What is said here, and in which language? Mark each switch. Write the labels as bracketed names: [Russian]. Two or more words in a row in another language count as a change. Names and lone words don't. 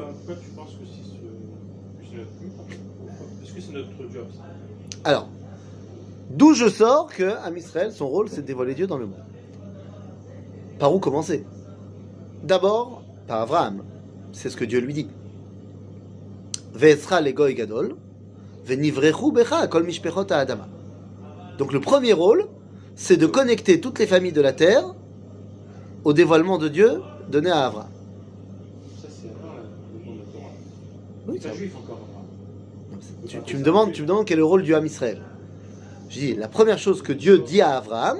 [French] tu penses que c'est notre Est-ce que c'est notre job ça? Alors, d'où je sors que, à Israël, son rôle, c'est de dévoiler Dieu dans le monde. Par où commencer? D'abord, par Abraham. C'est ce que Dieu lui dit. [Hebrew] ואעשך לגוי גדול ונברכו בך כל משפחות האדמה. [French] Donc le premier rôle, c'est de connecter toutes les familles de la terre au dévoilement de Dieu donné à Abraham. Ça c'est avant le monde de la Torah. Oui, C'est pas juif encore. tu me demandes quel est le rôle du Ham Israël. Je dis, la première chose que Dieu dit à Abraham,